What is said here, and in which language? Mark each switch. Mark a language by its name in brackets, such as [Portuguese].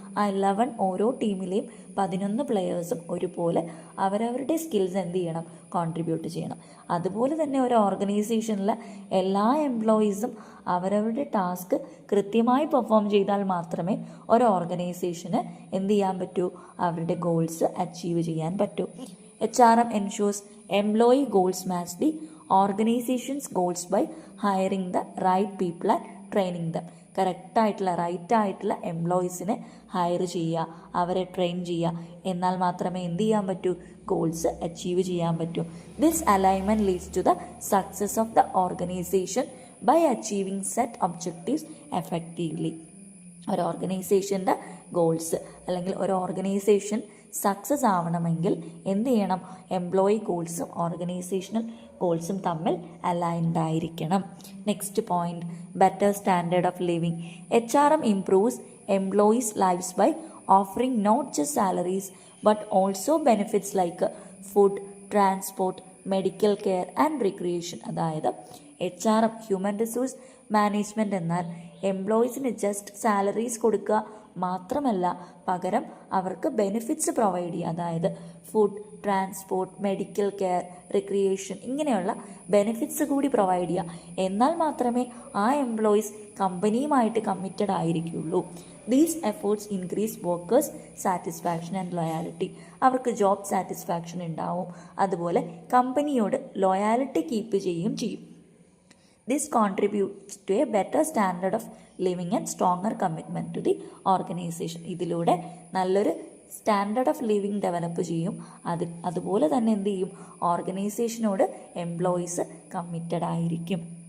[Malayalam] ആ 11 ഓരോ ടീമിലെയും 11 പ്ലെയേഴ്സും ഒരുപോലെ അവരവരുടെ സ്കിൽസ് എന്ത് ചെയ്യണം? കോൺട്രിബ്യൂട്ട് ചെയ്യണം. അതുപോലെ തന്നെ ഒരു ഓർഗനൈസേഷനിലെ എല്ലാ എംപ്ലോയീസും അവരവരുടെ ടാസ്ക് കൃത്യമായി പെർഫോം ചെയ്താൽ മാത്രമേ ഒരു ഓർഗനൈസേഷന് എന്ത് ചെയ്യാൻ പറ്റൂ? അവരുടെ ഗോൾസ് അച്ചീവ് ചെയ്യാൻ പറ്റൂ. [English] HRM ensures employee goals match the organization's goals by hiring the right people and training them. [Malayalam] Right ആയിട്ടുള്ള എംപ്ലോയീസിനെ ഹയർ ചെയ്യുക, അവരെ ട്രെയിൻ ചെയ്യുക. എന്നാൽ മാത്രമേ എന്ത് ചെയ്യാൻ പറ്റൂ? ഗോൾസ് അച്ചീവ് ചെയ്യാൻ പറ്റൂ. [English] This alignment leads to the success of the organisation by achieving set objectives effectively. [Malayalam] ഒരു ഓർഗനൈസേഷൻ്റെ ഗോൾസ് അല്ലെങ്കിൽ ഒരു ഓർഗനൈസേഷൻ സക്സസ് ആവണമെങ്കിൽ എന്ത് ചെയ്യണം? എംപ്ലോയി ഗോൾസും ഓർഗനൈസേഷണൽ ഗോൾസും തമ്മിൽ അലൈൻഡ് ആയിരിക്കണം. [English] Next point, better standard of living. HRM improves employees lifes by offering not just salaries but also benefits like food, transport, medical care and recreation. [Malayalam] അതായത് HRM human resource management എന്നാൽ എംപ്ലോയീസിന് just salaries കൊടുക്കുക മാത്രമല്ല, പകരം അവർക്ക് benefits provide ചെയ്യുക. അതായത് food, transport, medical care, recreation ഇങ്ങനെയുള്ള benefits കൂടി പ്രൊവൈഡ് ചെയ്യുക. എന്നാൽ മാത്രമേ ആ employees കമ്പനിയുമായിട്ട് committed ആയിരിക്കുള്ളൂ. [English] These efforts increase workers satisfaction and loyalty. [Malayalam] അവർക്ക് ജോബ് സാറ്റിസ്ഫാക്ഷൻ ഉണ്ടാവും, അതുപോലെ കമ്പനിയോട് ലോയാലിറ്റി കീപ്പ് ചെയ്യുകയും ചെയ്യും. [English] This contributes to a better standard of living and stronger commitment to the organization. [Malayalam] ഇതിലൂടെ നല്ലൊരു സ്റ്റാൻഡേർഡ് ഓഫ് ലിവിങ് ഡെവലപ്പ് ചെയ്യും. അതുപോലെ തന്നെ എന്ത് ചെയ്യും? ഓർഗനൈസേഷനോട് എംപ്ലോയീസ് കമ്മിറ്റഡ് ആയിരിക്കും.